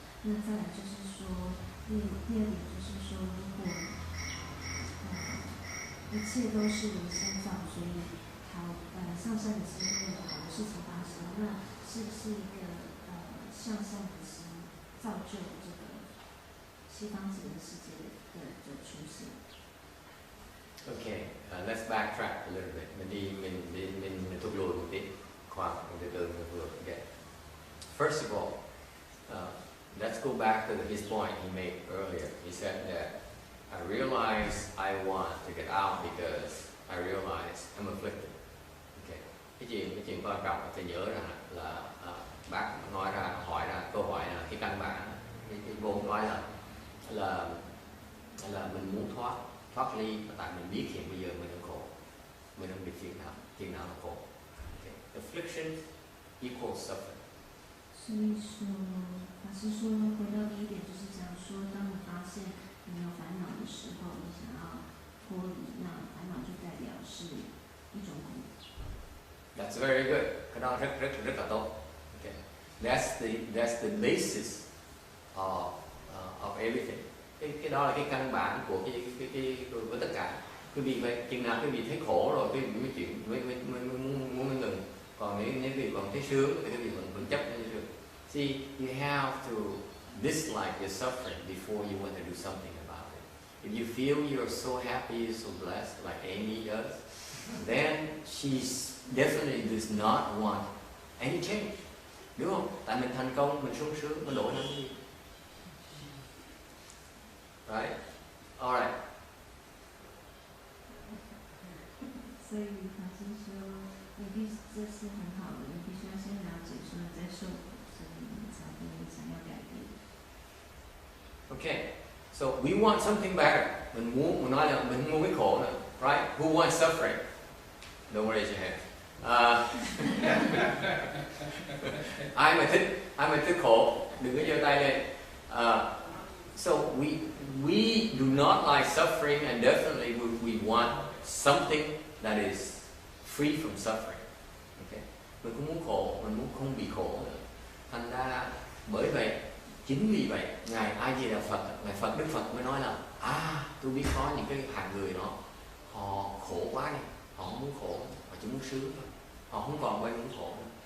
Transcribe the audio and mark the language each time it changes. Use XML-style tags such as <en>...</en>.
<zh>那再来就是说，第二点就是说，如果一切都是由心造，所以上善的心会有好的事情发生，那是不是一个向善的心造就这个西方极乐世界的出现？</zh> <en>Okay, let's backtrack a little bit.</en> <vi>Mình thúc lùi một tí, khoan từ từ mình vừa get.</vi> <en>First of all, let's go back to his point he made earlier. He said that I realize I want to get out because I realize I'm afflicted. Okay.</en> <vi>Cái chuyện quan trọng phải nhớ là bác nói ra câu hỏi là cái căn bản, cái vốn nói là mình muốn thoát ly, tại mình biết hiện bây giờ mình đang khổ, mình đang bị phiền não là khổ.</vi> <en>Okay. Affliction equals suffering.</en> <zh>所以说，法师说回到第一点就是讲说，当你发现你有烦恼的时候，你想要脱离，那烦恼就代表是一种苦。</zh> <en>That's very good.</en> <vi>Cái đó rất là tốt. Okay.</vi> <en>That's the basis of everything.</en> <vi>Cái đó là cái căn bản của của tất cả. Quý vị vậy, chừng nào quý vị thấy khổ rồi quý vị mới chuyện mới muốn ngừng. Còn nếu quý vị còn thấy sướng thì quý vị vẫn chấp nhận được.</vi> <en>See, you have to dislike your suffering before you want to do something about it. If you feel you're so happy, so blessed, like Amy does, then she definitely does not want any change.</en> <vi>Đúng không? Tại mình thành công, mình sung sướng, mình đổi làm gì?</vi> <en>Right? Alright.</en> <zh>所以法师说，这是很好的，你必须要先了解说你在受苦，所以你才会想要改变。</zh> <en>Okay. So we want something better.</en> <vi>Mình nói là mình muốn cái khổ nữa.</vi> <en>Right? Who wants suffering? Don't raise your hand.</en> <vi>Ai mà thích khổ, đừng có giơ tay lên.</vi> <en>So we do not like suffering, and definitely we want something that is free from suffering. Okay?</en> <vi>Mình cũng muốn khổ, mình muốn không bị khổ nữa. Thành ra bởi vậy, chính vì vậy ngài A Di Đà Phật, ngài Đức Phật mới nói là tôi biết có những cái hạng người đó họ khổ quá đi, họ không muốn khổ, họ chỉ muốn sướng thôi, họ không còn quen muốn khổ nữa.</vi>